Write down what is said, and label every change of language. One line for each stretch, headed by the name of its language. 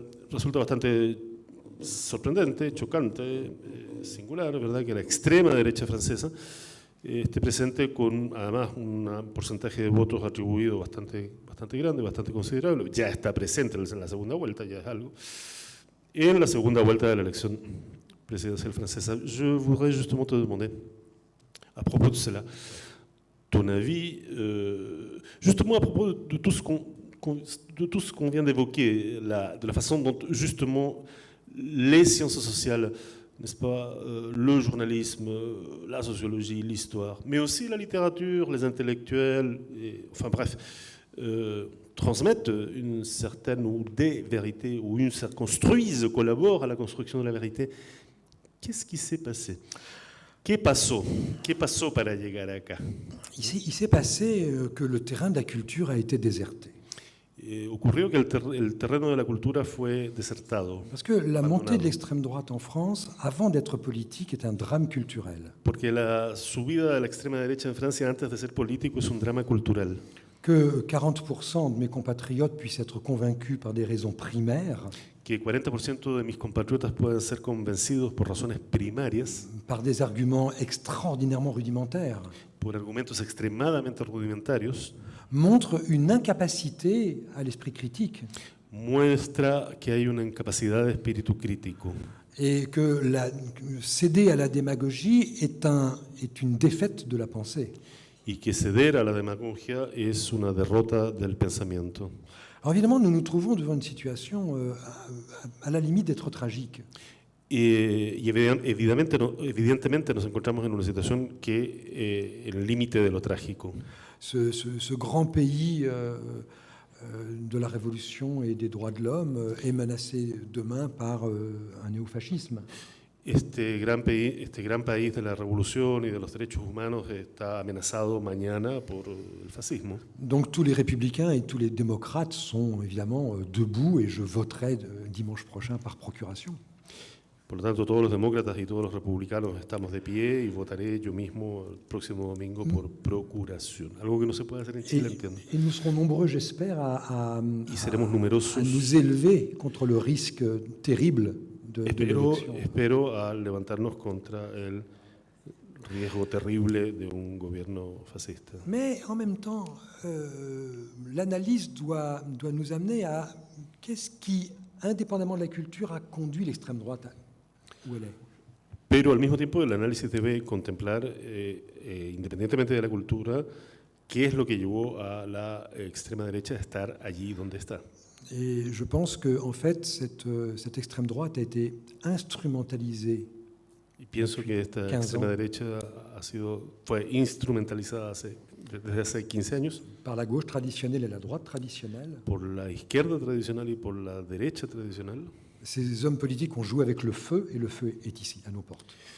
Spanish: resulta bastante sorprendente, chocante, singular, ¿verdad? Que la extrema derecha francesa esté presente con además un porcentaje de votos atribuido bastante grande, bastante considerable. Ya está presente en la segunda vuelta, ya es algo. En la segunda vuelta de la elección presidencial francesa,
French: je voudrais justement te demander, à propos de cela, ton avis, justement à propos de tout ce qu'on vient d'évoquer, de la façon dont justement les sciences sociales, n'est-ce pas, le journalisme, la sociologie, l'histoire, mais aussi la littérature, les intellectuels, enfin bref, transmettent une certaine ou des vérités, ou construisent, collaborent à la construction de la vérité. Qu'est-ce qui s'est passé?
Spanish: ¿Qué pasó para llegar acá?
French: Il s'est passé que le terrain de la culture a été déserté.
Spanish: Ocurrió que el terreno de la cultura fue desertado.
French: Parce que la montée de l'extrême droite en France, avant d'être politique, est un drame culturel.
Spanish: Porque la subida de la extrema derecha en Francia antes de ser político es un drama cultural.
French: Que 40% de mes compatriotes puissent être convaincus par des raisons primaires.
Spanish: Que 40% de mis compatriotas puedan ser convencidos por razones primarias.
French: Par des arguments extraordinairement rudimentaires.
Spanish: Por argumentos extremadamente rudimentarios.
French: Montre une incapacité à l'esprit critique.
Spanish: Muestra que hay una incapacidad de espíritu crítico.
French: Et que céder à la démagogie est une défaite de la pensée.
Spanish: Y que ceder a la demagogia es una derrota del pensamiento.
French: Alors évidemment, nous nous trouvons devant une situation à la limite d'être tragique.
Spanish: Y evidentemente nos encontramos en una situación que en el límite de lo trágico.
French: Ce grand pays de la révolution et des droits de l'homme est menacé demain par un néofascisme.
Spanish: Este gran país de la revolución y de los derechos humanos está amenazado mañana por el fascismo.
French: Donc tous les républicains et tous les démocrates sont évidemment debout et je voterai dimanche prochain par procuration.
Spanish: Por lo tanto, todos los demócratas y todos los republicanos estamos de pie y votaré yo mismo el próximo domingo por procuración. Algo que no se puede hacer en Chile, entiendo.
French: Et nous serons nombreux, j'espère, à nous élever contre le risque terrible de l'élection.
Spanish: Espero a levantarnos contra el riesgo terrible de un gobierno fascista.
French: Mais en même temps, l'analyse doit nous amener à qu'est-ce qui, indépendamment de la culture, a conduit l'extrême droite où elle est.
Spanish: Pero al mismo tiempo el análisis debe contemplar, independientemente de la cultura, qué es lo que llevó a la extrema derecha a estar allí donde está.
French: Et je pense que en fait, cette extrême droite a été instrumentalisée.
Spanish: Y pienso que esta extrema derecha fue instrumentalizada desde hace 15 años.
French: Par la gauche traditionnelle et la droite traditionnelle.
Spanish: Por la izquierda tradicional y por la derecha tradicional.
French: Ces hommes politiques ont joué avec le feu et le feu est ici, à nos portes.